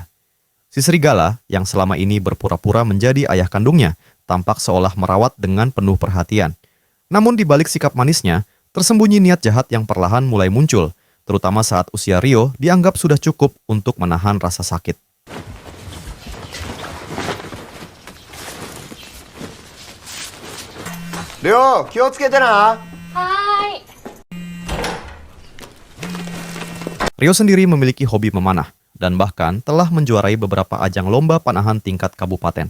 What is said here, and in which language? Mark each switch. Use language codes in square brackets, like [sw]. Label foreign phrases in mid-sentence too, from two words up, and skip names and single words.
[id] Si serigala yang selama ini berpura-pura menjadi ayah kandungnya tampak seolah merawat dengan penuh perhatian. Namun di balik sikap manisnya, tersembunyi niat jahat yang perlahan mulai muncul, terutama saat usia Ryo dianggap sudah cukup untuk menahan rasa sakit. Ryo, [ja] 気をつけてな。 [id] Ryo sendiri memiliki hobi memanah dan bahkan telah menjuarai beberapa ajang lomba panahan tingkat kabupaten.